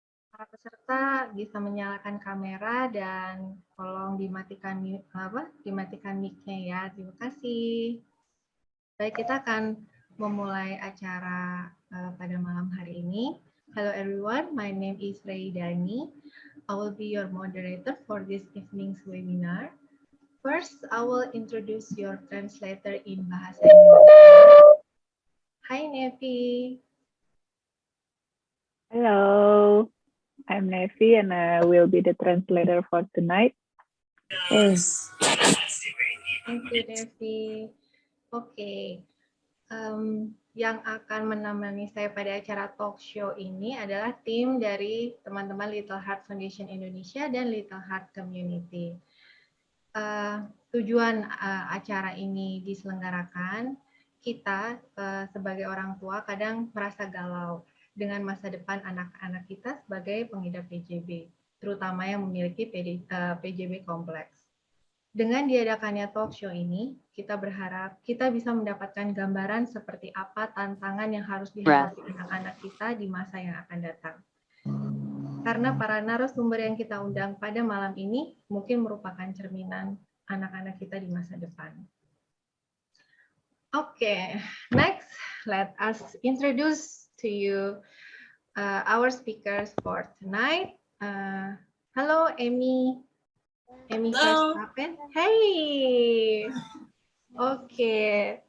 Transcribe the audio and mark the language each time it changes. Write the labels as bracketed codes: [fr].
[id] Para peserta bisa menyalakan kamera dan tolong dimatikan mic-nya ya. Terima kasih. Baik, kita akan memulai acara pada malam hari ini. [en] Hello everyone, my name is Dani. I will be your moderator for this evening's webinar. First, I will introduce your translator in Bahasa Indonesia. Hi Nevi. Hello, I'm Noemi and I will be the translator for tonight. Thank you, Nevi. [id] Oke, yang akan menemani saya pada acara talk show ini adalah tim dari teman-teman Little Heart Foundation Indonesia dan Little Heart Community. Tujuan acara ini diselenggarakan, kita sebagai orang tua kadang merasa galau dengan masa depan anak-anak kita sebagai pengidap PJB, terutama yang memiliki PJB kompleks. Dengan diadakannya talk show ini, kita berharap kita bisa mendapatkan gambaran seperti apa tantangan yang harus dihadapi anak-anak kita di masa yang akan datang. Karena para narasumber yang kita undang pada malam ini mungkin merupakan cerminan anak-anak kita di masa depan. [en] Okay, next, let us introduce to you our speakers for tonight. Hello, Amy. Amy Verstappen. Hey. Okay.